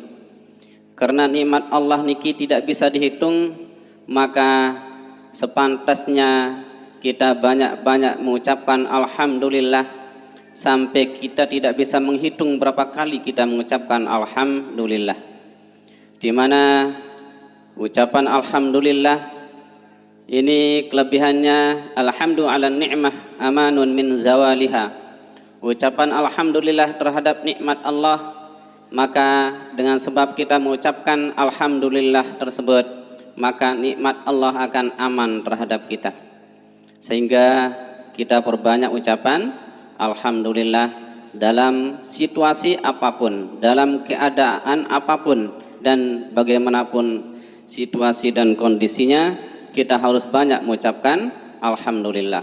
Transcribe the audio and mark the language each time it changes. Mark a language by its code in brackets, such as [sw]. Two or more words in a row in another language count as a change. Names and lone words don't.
[id] Karena nikmat Allah niki tidak bisa dihitung, maka sepantasnya kita banyak-banyak mengucapkan alhamdulillah, sampai kita tidak bisa menghitung berapa kali kita mengucapkan alhamdulillah. Di mana ucapan alhamdulillah ini kelebihannya, [ar] الحمد على نعمة أمان من زوالها. [id] Ucapan alhamdulillah terhadap nikmat Allah, maka dengan sebab kita mengucapkan alhamdulillah tersebut, maka nikmat Allah akan aman terhadap kita. Sehingga kita perbanyak ucapan alhamdulillah dalam situasi apapun, dalam keadaan apapun, dan bagaimanapun situasi dan kondisinya, kita harus banyak mengucapkan alhamdulillah.